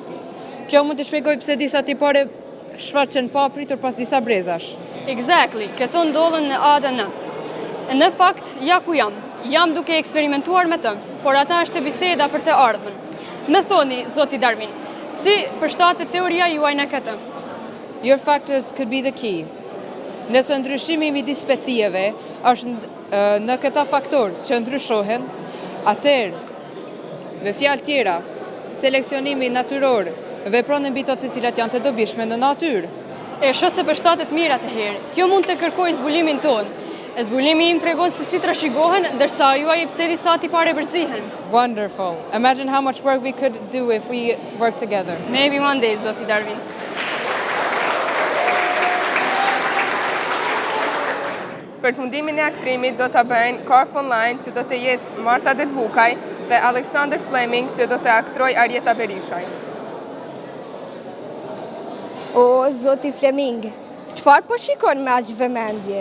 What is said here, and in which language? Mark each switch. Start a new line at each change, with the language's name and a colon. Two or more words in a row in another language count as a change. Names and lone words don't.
Albanian: Kjo mund të shpjegoj pse disa tipare shfaqen pa pritur pas disa brezash. Exactly, këto ndodhen në ADN. Në fakt, ja ku jam. Jam duke eksperimentuar me të, por ata është e biseda për të ardhmen. Më thoni, zoti Darwin, si përshtatet teoria juaj në këtë?
English: Your factors could be the key.
Albanian: Nëse ndryshimi midis specieve është në këta faktor që ndryshohen, atëherë, me fjalë tjera, seleksionimi natyror vepron mbi to të cilat janë të dobishme në natyrë. E shoh se përshtatet mirë atëherë. Kjo mund të kërkojë zbulimin tonë. Zbulimi im tregon se si trashëgohen, ndërsa juaj pse disa tipare përzihen.
English: Wonderful. Imagine how much work we could do if we work together. Maybe one day,
Albanian: zoti Darwin. Përfundimin e aktrimit do të bëjnë Carf Online, që do të jetë Marta Detvukaj, dhe Alexander Fleming, që do të aktroj Arjeta Berishaj. O, zoti Fleming, qëfar po shikon me aq vëmendje?